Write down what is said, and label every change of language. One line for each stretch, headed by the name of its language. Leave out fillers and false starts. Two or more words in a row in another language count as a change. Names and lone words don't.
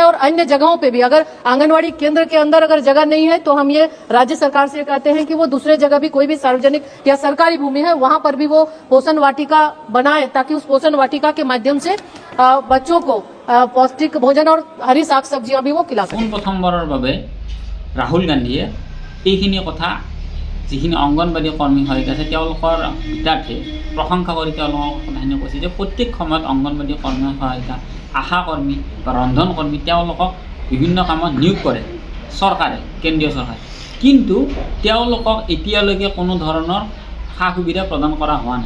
Hindi: और अन्य जगहों पे भी अगर आंगनवाड़ी केंद्र के अंदर अगर जगह नहीं है तो हम ये राज्य सरकार से कहते हैं कि वो दूसरे जगह भी कोई भी सार्वजनिक या सरकारी भूमि है वहां पर भी वो पोषण वाटिका बनाए ताकि उस पोषण वाटिका के माध्यम से बच्चों को पौष्टिक भोजन और हरी शाक सब्जियां भी वो खिला सकें।
Assamese: प्रथमबाৰৰ বাবে राहुल गांधीয়ে এইখিনি কথা যিখিনি অংগনবাড়ী কৰ্মী সহায়িকা আছে তেওঁলোকৰ বিদ্যাৰ্থে প্ৰশংসা কৰি তেওঁলোকক কথাখিনি কৈছে যে প্ৰত্যেক সময়ত অংগনবাড়ী কৰ্মী সহায়িকা, আশা কৰ্মী বা ৰন্ধন কৰ্মী তেওঁলোকক বিভিন্ন কামত নিয়োগ কৰে চৰকাৰে, কেন্দ্ৰীয় চৰকাৰে, কিন্তু তেওঁলোকক এতিয়ালৈকে কোনো ধৰণৰ সা সুবিধা প্ৰদান কৰা হোৱা নাই।